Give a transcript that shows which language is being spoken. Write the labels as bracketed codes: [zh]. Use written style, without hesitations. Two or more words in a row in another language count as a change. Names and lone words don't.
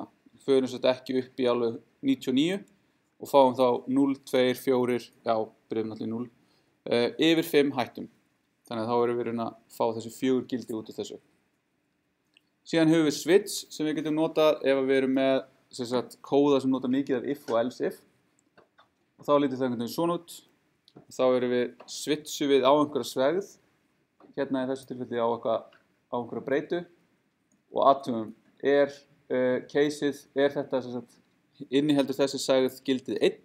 [is] Við förum þetta ekki upp í alveg 99 og fáum þá 0, 2, 4, já, byrjum náttúrulega 0, yfir 5 hættum. Þannig að þá erum við að fá þessi 4 gildi út úr þessu. Síðan höfum við switch sem við getum notað ef við erum með kóða sem nota mikið af if og [en] else if. [is] Og þá lítur það einhvern veginn svona út. Þá erum við switchu við á einhverja svegð. Hérna í þessu tilfelli á einhverja breytu. Og athugum, caseið er þetta inniheldur þessi segð gildið 1.